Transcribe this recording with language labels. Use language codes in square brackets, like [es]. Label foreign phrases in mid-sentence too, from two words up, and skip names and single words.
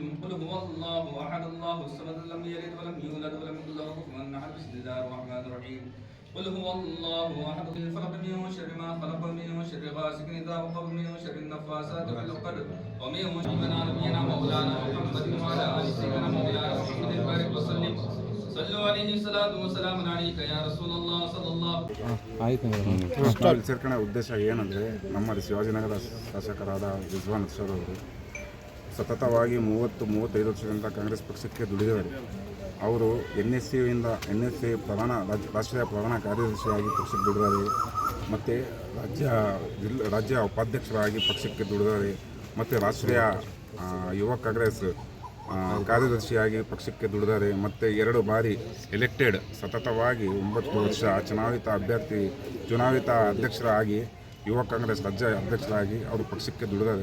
[ar] قل هو الله أحد الله الصمد لم يلد ولم يولد ولم يكن له كفوا أحد. بسم الله الرحمن الرحيم. قل هو الله أحد. خلق من شر ما خلق من شر غاسق إذا وقب من شر النفاثات في العقد ومن شر نبينا مولانا محمد وعلى آل سيدنا مولانا محمد بارك وسلم. [kn] ಸೇರ್ಕಣೆ ಉದ್ದೇಶ ಏನಂದರೆ, ನಮ್ಮ ಶಿವಾಜಿನಗರ ಶಾಸಕರಾದ ರಿಜ್ವಾನ್ ಅರ್ಷದ್ ಅವರು ಸತತವಾಗಿ 30-35 ವರ್ಷದಿಂದ ಕಾಂಗ್ರೆಸ್ ಪಕ್ಷಕ್ಕೆ ದುಡಿದವರು. ಅವರು NSC ರಾಷ್ಟ್ರೀಯ ಪ್ರಧಾನ ಕಾರ್ಯದರ್ಶಿಯಾಗಿ ಪಕ್ಷಕ್ಕೆ ದುಡಿದಾರೆ, ಮತ್ತು ರಾಜ್ಯ ಉಪಾಧ್ಯಕ್ಷರಾಗಿ ಪಕ್ಷಕ್ಕೆ ದುಡಿದಾರೆ, ಮತ್ತು ರಾಷ್ಟ್ರೀಯ ಯುವ ಕಾಂಗ್ರೆಸ್ ಕಾರ್ಯದರ್ಶಿಯಾಗಿ ಪಕ್ಷಕ್ಕೆ ದುಡಿದಾರೆ, ಮತ್ತು 2 ಬಾರಿ ಎಲೆಕ್ಟೆಡ್ ಸತತವಾಗಿ 9 ವರ್ಷ ಚುನಾಯಿತ ಅಧ್ಯಕ್ಷರಾಗಿ ಯುವ ಕಾಂಗ್ರೆಸ್ ರಾಜ್ಯ ಅಧ್ಯಕ್ಷರಾಗಿ ಅವರು ಪಕ್ಷಕ್ಕೆ ದುಡಿದಾರೆ.